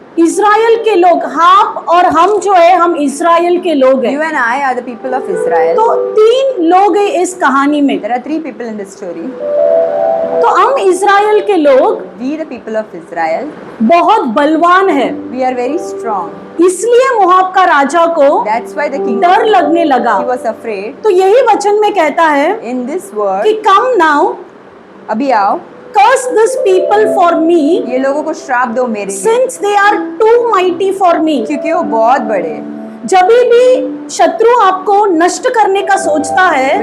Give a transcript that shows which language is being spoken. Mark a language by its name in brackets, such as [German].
[Hindi] Israel के लोग, आप और हम जो है हम इज़राइल के लोग [English] You [Hindi] हैं। [English] and I are the people of Israel. [Hindi] तो 3 लोग हैं इस कहानी में। [English] There are 3 people in this story. [Hindi] तो हम इज़राइल के लोग [English] We, the people of Israel, [Hindi] बहुत बलवान है, [English] we are very strong. [Hindi] इसलिए मोआब का राजा को [English] That's why the king, [Hindi] डर लगने लगा। [English] he was afraid. [Hindi] तो यही वचन में कहता है [English] In this word, कि come now, [Hindi] अभी आओ, [English] curse this people for me [Hindi] ये लोगों को श्राप दो मेरे लिए, [English] since they are too mighty for me. [Hindi] क्योंकि वो बहुत बड़े हैं। जब भी शत्रु आपको नष्ट करने का सोचता है,